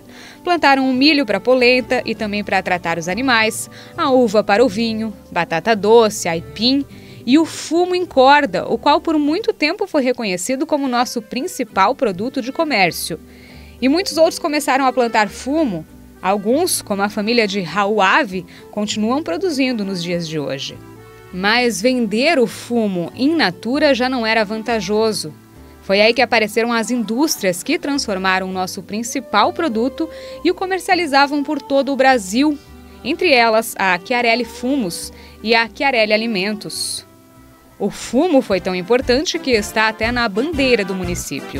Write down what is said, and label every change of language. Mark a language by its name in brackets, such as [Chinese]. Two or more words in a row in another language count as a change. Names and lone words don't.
[Portuguese] Plantaram o milho para a polenta e também para tratar os animais, a uva para o vinho, batata doce, aipim e o fumo em corda, o qual por muito tempo foi reconhecido como nosso principal produto de comércio. E muitos outros começaram a plantar fumo. Alguns, como a família de Raul Ave, continuam produzindo nos dias de hoje. Mas vender o fumo in natura já não era vantajoso. Foi aí que apareceram as indústrias que transformaram o nosso principal produto e o comercializavam por todo o Brasil. Entre elas, a Chiarelli Fumos e a Chiarelli Alimentos. O fumo foi tão importante que está até na bandeira do município.